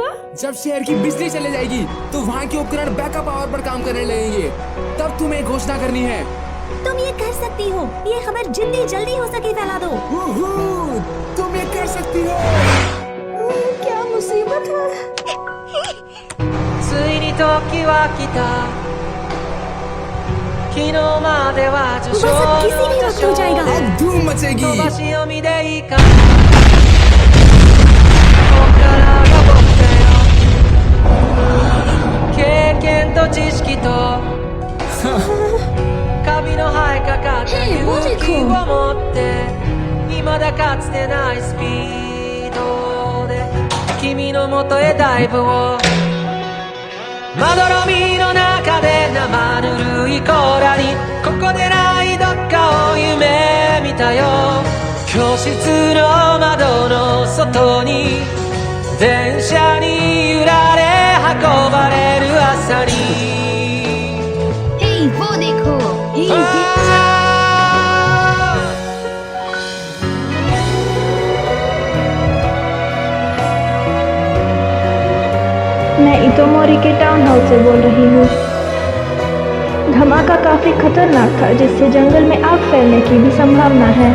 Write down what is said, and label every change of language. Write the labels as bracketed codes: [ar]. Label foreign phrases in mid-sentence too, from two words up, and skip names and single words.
[hi] जब शहर की बिजली चले जाएगी तो वहाँ के उपकरण बैकअप पावर पर काम करने लगेंगे। तब तुम्हें घोषणा करनी है। तुम ये कर सकती हो। ये खबर जितनी जल्दी हो सके फैला दो। तुम ये कर सकती हो। क्या मुसीबत है। [ja] ついに時は来た昨日までは序章の序章 [hi] अब धूम मचेगी। [ja] 飛ばし読みでいいかこっからが僕だよ経験と知識とカビの生えかかった勇気を持って未だかつてないスピードで君の元へダイブをまどろみの中で生ぬるい甲羅にここでないどっかを夢見たよ教室の窓の外に電車に揺られ運ばれる朝に [hi] Hey, वो देखो। Hey, मैं इतोमोरी के [en] town house [hi] से बोल रही हूँ। धमाका काफी खतरनाक था जिससे जंगल में आग फैलने की भी संभावना है।